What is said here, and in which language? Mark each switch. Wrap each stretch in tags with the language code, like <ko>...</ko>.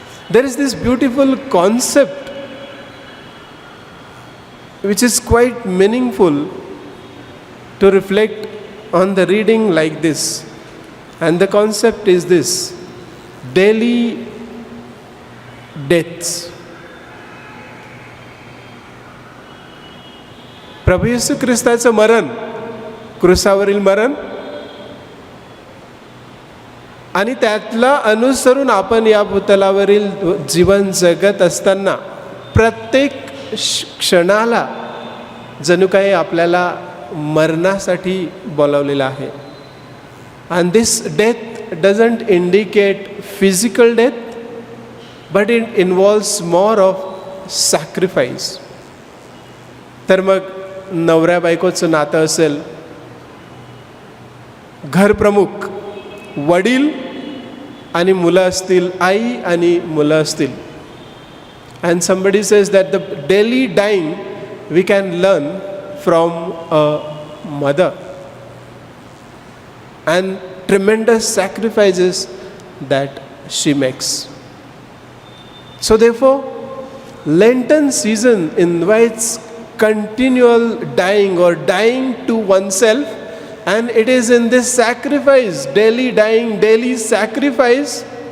<en>There is this beautiful concept which is quite meaningful to reflect on the reading like this. And the concept is this: daily deaths.</en> <mr>प्रभू येशू ख्रिस्ताचं मरण, क्रुसावरील मरण, आणि त्यातला अनुसरून आपण या भूतलावरील जीवन जगत असताना प्रत्येक क्षणाला जणू काही आपल्याला मरणासाठी बोलावलेलं आहे.</mr> <en>And this death doesn't indicate physical death, but it involves more of sacrifice.</en> <mr>तर मग नवऱ्या बायकोचं नातं असेल, घरप्रमुख, वडील आणि मुलं असतील, आई आणि मुलं असतील.</mr> <en>And somebody says that the daily dying we can learn from a mother, and tremendous sacrifices that she makes. So therefore, Lenten season invites continual dying or dying to oneself, and it is in this sacrifice, daily dying, daily sacrifice,</en>